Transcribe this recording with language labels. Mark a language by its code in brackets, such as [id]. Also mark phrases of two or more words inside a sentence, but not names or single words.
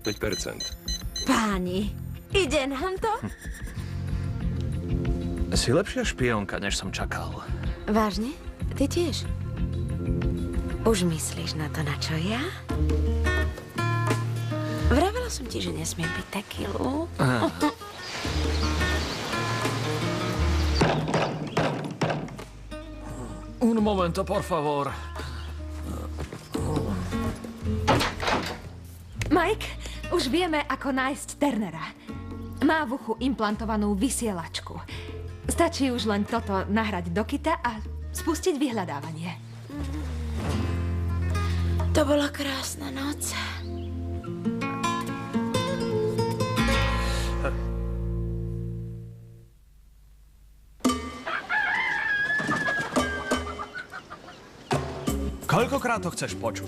[sk] Páni, ide nám to? Si lepšia špionka, než som čakal. Vážne? Ty tiež? Už myslíš na to, na čo ja? Vravela som ti, že nesmiem piť tekilu. [es] Un momento, por favor. [sk] Mike, už vieme, ako nájsť Turnera. Má v uchu implantovanú vysielačku. Stačí už len toto nahrať do kita a spustiť vyhľadávanie. To bola krásna noc. Koľkokrát to chceš počuť?